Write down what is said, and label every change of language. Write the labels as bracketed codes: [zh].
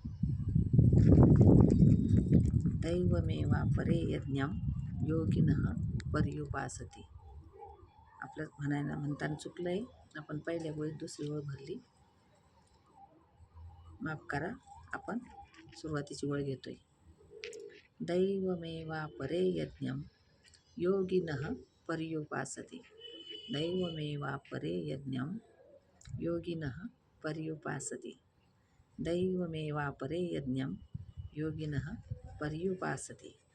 [sa] यज्ञेनैवोपजुह्वति दैवमेवापरे यज्ञं योगिनः पर्युपासते. [mr] आपलं म्हणताना चुकलं आहे. आपण पहिल्या ओळीत दुसरी ओळ भरली, माफ करा. आपण सुरुवातीची ओळ घेतोय. [sa] दैवमेवापरे यज्ञं योगिनः पर्युपासते. दैवमेवापरे यज्ञं योगिनः पर्युपासते. दैवमेवापरे यज्ञं योगिनः पर्युपासते.